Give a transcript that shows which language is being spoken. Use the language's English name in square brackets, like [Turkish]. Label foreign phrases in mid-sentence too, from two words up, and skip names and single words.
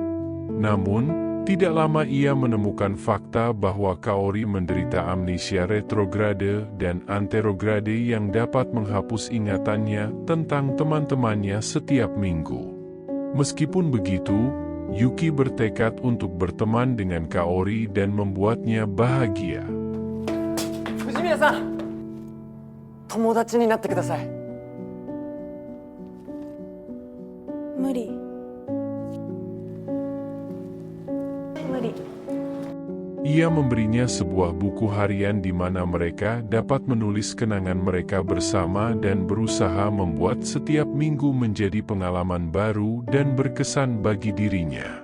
[Indonesian] Namun, tidak lama ia menemukan fakta bahwa Kaori menderita amnesia retrograde dan anterograde yang dapat menghapus ingatannya tentang teman-temannya setiap minggu. Meskipun begitu, Yuki bertekad untuk berteman dengan Kaori dan membuatnya bahagia. [Japanese] Fujimiya-san, tomodachi ni natte kudasai. [Indonesian] Muri. Ia memberinya sebuah buku harian di mana mereka dapat menulis kenangan mereka bersama dan berusaha membuat setiap minggu menjadi pengalaman baru dan berkesan bagi dirinya.